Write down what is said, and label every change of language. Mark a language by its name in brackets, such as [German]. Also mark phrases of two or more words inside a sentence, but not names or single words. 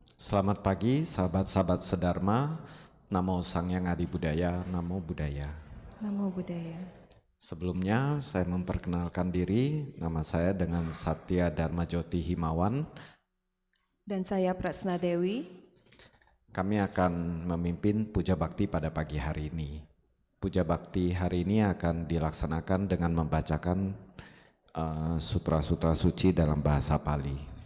[Indonesian] Selamat pagi sahabat-sahabat sedharma, Namo Sang Hyang Adi Budaya, [Pali] Namo Buddhaya. Namo Buddhaya. [Indonesian] Sebelumnya saya memperkenalkan diri, nama saya dengan Satya Dharma Jyoti Himawan. Dan saya Prasna Dewi. Kami akan memimpin puja bakti pada pagi hari ini. Puja bakti hari ini akan dilaksanakan dengan membacakan sutra-sutra suci dalam bahasa Pali.